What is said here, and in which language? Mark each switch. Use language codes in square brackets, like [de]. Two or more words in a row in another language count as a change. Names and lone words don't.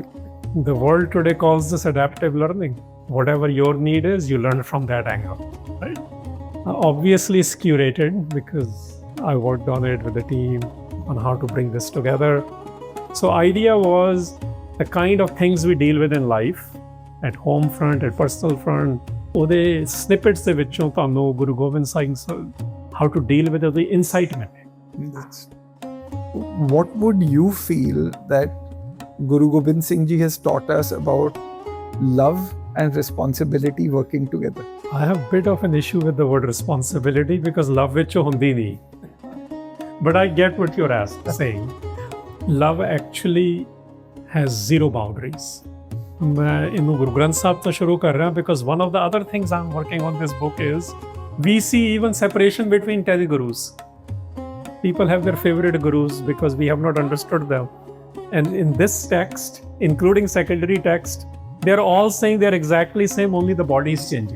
[en] The world today calls this adaptive learning. Whatever your need is, you learn from that angle, right? Obviously it's curated because I worked on it with the team on how to bring this together. So idea was the kind of things we deal with in life, at home front, at personal front, [pa] ਉਹਦੇ snippets ਦੇ ਵਿੱਚੋਂ ਤੁਹਾਨੂੰ ਗੁਰੂ ਗੋਬਿੰਦ ਸਿੰਘ [en] how to deal with the insight [pa] ਮਿਲੇ. [en] What would you feel that Guru Gobind Singh Ji has taught us about love and responsibility working together? I have a bit of an issue with the word responsibility because love [pa] ਵਿੱਚ ਹੁੰਦੀ ਨਹੀਂ. [en] But I get what you're saying. Love actually has zero boundaries. [pa] ਮੈਂ ਇਹਨੂੰ ਗੁਰੂ ਗ੍ਰੰਥ ਸਾਹਿਬ ਤੋਂ ਸ਼ੁਰੂ ਕਰ ਰਿਹਾ [en] because one of the other things I'm working on this book is we see even separation between telegurus. People have their favorite gurus because we have not understood them. And in this text, including secondary text, they're all saying they're exactly same, only the body is changing.